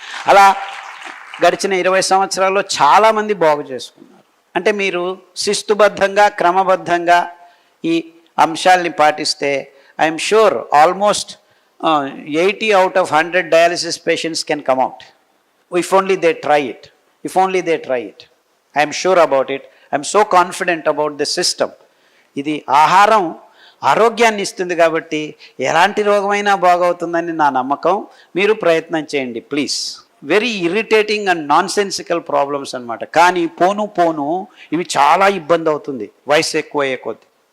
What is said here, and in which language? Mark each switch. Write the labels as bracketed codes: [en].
[te] అలా గడిచిన 20 సంవత్సరాల్లో చాలామంది బాగు చేసుకున్నారు. అంటే మీరు శిస్తుబద్ధంగా క్రమబద్ధంగా ఈ అంశాల్ని పాటిస్తే [en] I'm sure almost 80 out of 100 dialysis patients can come out. If only they try it. If only they try it. I am sure about it. I am so confident about the system. [te] ఇది ఆహారం ఆరోగ్యాన్ని ఇస్తుంది కాబట్టి ఎలాంటి రోగమైనా బాగవుతుందని నా నమ్మకం. మీరు ప్రయత్నం చేయండి [en] Please. Very irritating and nonsensical problems అనమాట. [te] కానీ పోను పోను ఇవి చాలా ఇబ్బంది అవుతుంది వయసు ఎక్కువ అయ్యే కొద్ది.